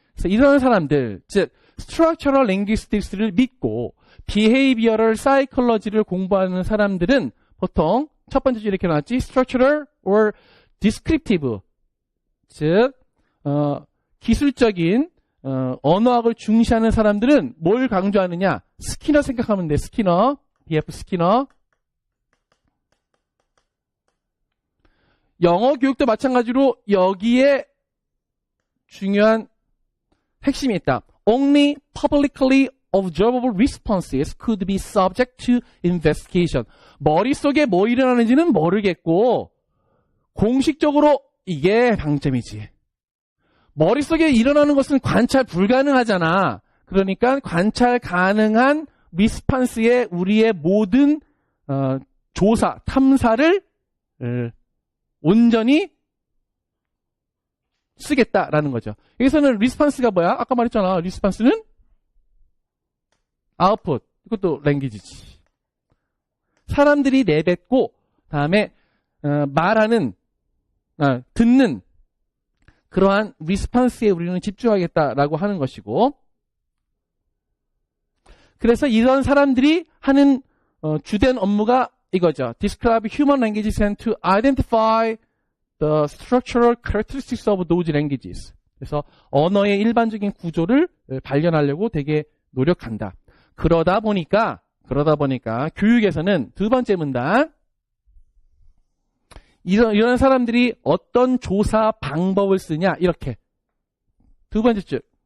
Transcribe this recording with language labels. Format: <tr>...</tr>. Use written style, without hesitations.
<ko>그래서 이런 사람들, 즉 structural linguistics를 믿고 behavioral psychology를 공부하는 사람들은 보통 첫 번째 줄 이렇게 나왔지, structural or descriptive, 즉 기술적인 언어학을 중시하는 사람들은 뭘 강조하느냐? 스키너 생각하면 돼. 스키너, B.F. 스키너. 영어 교육도 마찬가지로 여기에 중요한 핵심이 있다.</ko> <en>Only publicly observable responses could be subject to investigation.</en> <ko>머릿속에 뭐 일어나는지는 모르겠고 공식적으로 이게 방점이지. 머릿속에 일어나는 것은 관찰 불가능하잖아. 그러니까 관찰 가능한 리스판스의 우리의 모든 조사, 탐사를 온전히 쓰겠다라는 거죠. 여기서는 리스판스가 뭐야? 아까 말했잖아. 리스판스는 아웃풋. 이것도 랭귀지지. 사람들이 내뱉고 다음에 말하는, 듣는 그러한 리스판스에 우리는 집중하겠다라고 하는 것이고, 그래서 이런 사람들이 하는 주된 업무가 이거죠.</ko> <en>Describe human languages and to identify the structural characteristics of those languages.</en> <ko>그래서 언어의 일반적인 구조를 발견하려고 되게 노력한다. 그러다 보니까 교육에서는 두 번째 문단, 이런 사람들이 어떤 조사 방법을 쓰냐, 이렇게. 두 번째 줄.</ko>